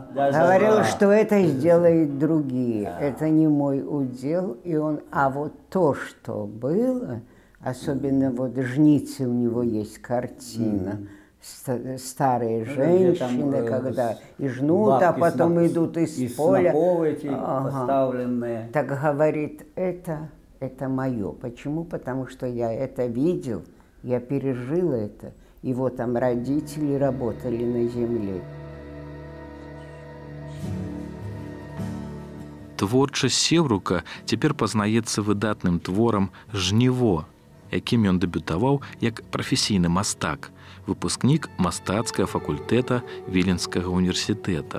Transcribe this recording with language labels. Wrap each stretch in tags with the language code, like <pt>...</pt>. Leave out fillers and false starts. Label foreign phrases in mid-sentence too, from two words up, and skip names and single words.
<ru>Говорил, что это сделают другие, это не мой удел, и он, а вот то, что было, особенно вот жницы, у него есть картина, старые женщины, когда и жнут, а потом идут из поля. Эти поставленные. Так говорит, это мое. Почему? Потому что я это видел, я пережил это. Его там родители работали на земле.</ru> <be>Творчасць Севрука цяпер пазнаецца выдатным творам «Жніво», якім ён дэбютаваў як прафесійны мастак, выпускнік мастацкага факультэта Віленскага універсітэта.</be>